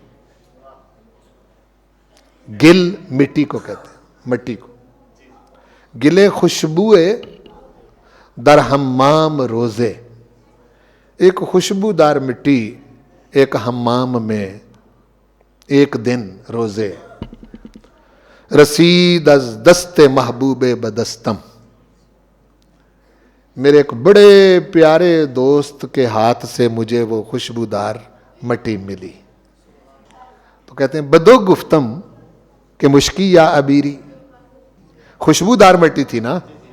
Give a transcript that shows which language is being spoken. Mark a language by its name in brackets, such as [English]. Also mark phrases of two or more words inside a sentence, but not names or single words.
[Urdu] گل مٹی کو کہتے ہیں، مٹی کو. [Persian] گلے خوشبوئے در حمام روزے. [Urdu] ایک خوشبودار مٹی ایک حمام میں ایک دن روزے. [Persian] رسید از دست محبوب بدستم، [Urdu] میرے ایک بڑے پیارے دوست کے ہاتھ سے مجھے وہ خوشبودار مٹی ملی. تو کہتے ہیں [Persian] بدو گفتم کہ مشکی یا عبیری، [Urdu] خوشبودار مٹی تھی نا.